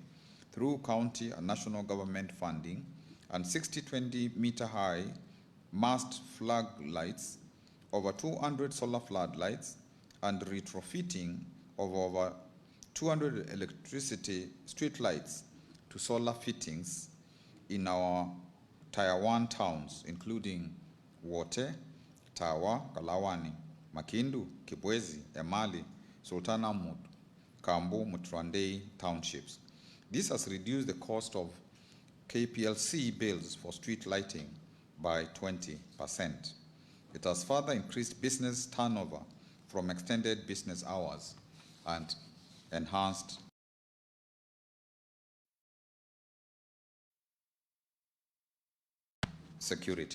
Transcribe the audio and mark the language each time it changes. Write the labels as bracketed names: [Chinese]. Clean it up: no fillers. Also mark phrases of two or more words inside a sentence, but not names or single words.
[English] through county and national government funding, and 60 20-meter high mast flag lights, over 200 solar floodlights, and retrofitting of over 200 electricity street lights to solar fittings in our Tier 1 towns, including Wote, Tawa, Kalawani, Makindu, Kibwezi, Emali, Sultana Mud, Kambu, Mutrandei townships. This has reduced the cost of KPLC bills for street lighting by 20%. It has further increased business turnover from extended business hours and enhanced security.